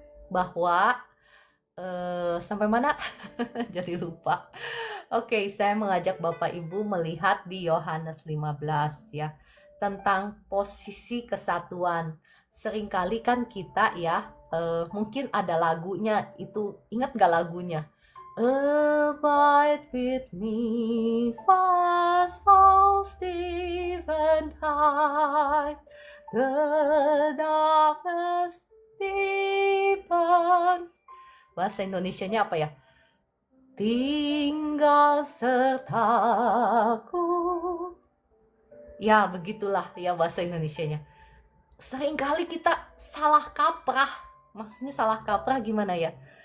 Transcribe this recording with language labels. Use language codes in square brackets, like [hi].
[id] Bahwa sampai mana? Jadi lupa. Oke, saya mengajak Bapak Ibu melihat di Yohanes 15 ya, tentang posisi kesatuan. Seringkali kan kita ya, mungkin ada lagunya itu, ingat gak lagunya? [en] Abide with me, fast falls deep and high, the darkness deepens. [id] Bahasa Indonesianya apa ya? Tinggal sertaku. Ya, begitulah ya bahasa Indonesianya. Seringkali kita salah kaprah. Maksudnya salah kaprah gimana ya?